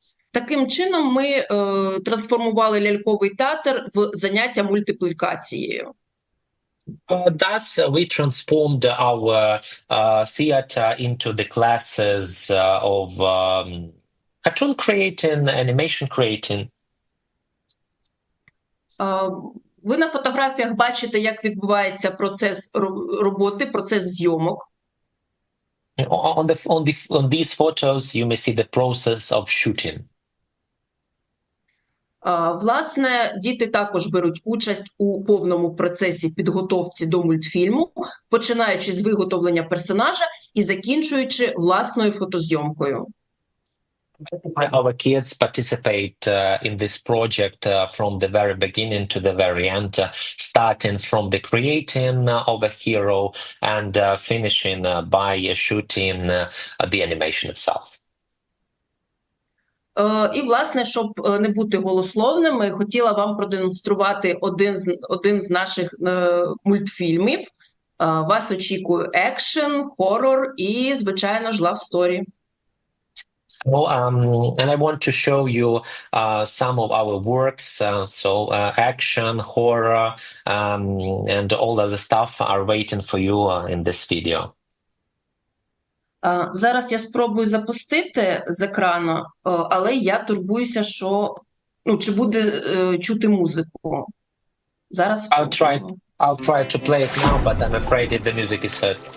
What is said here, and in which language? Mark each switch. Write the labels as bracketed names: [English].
[Ukrainian] Таким чином ми трансформували ляльковий театр в заняття мультиплікацією. [English] Thus, we transformed our theater into the classes of cartoon creating, animation creating. [Ukrainian] Ви на фотографіях бачите, як відбувається процес роботи, процес зйомок. [English] On these photos, you may see the process of shooting. [Ukrainian] Власне, діти також беруть участь у повному процесі підготовці до мультфільму, починаючи з виготовлення персонажа і закінчуючи власною фотозйомкою. [English] Our kids participate in this project from the very beginning to the very end, starting from the creating of a hero and finishing by shooting the animation itself. [Ukrainian] І, власне, щоб не бути голословними, хотіла вам продемонструвати один з наших мультфільмів. Вас очікує екшен, хорор і, звичайно ж, love story. [English] So, and I want to show you some of our works. Action, horror, and all other stuff are waiting for you in this video. [Ukrainian] Зараз я спробую запустити з екрану, але я турбуюся, що чи буде чути музику. Зараз [English] I'll try to play it now, but I'm afraid if the music is heard.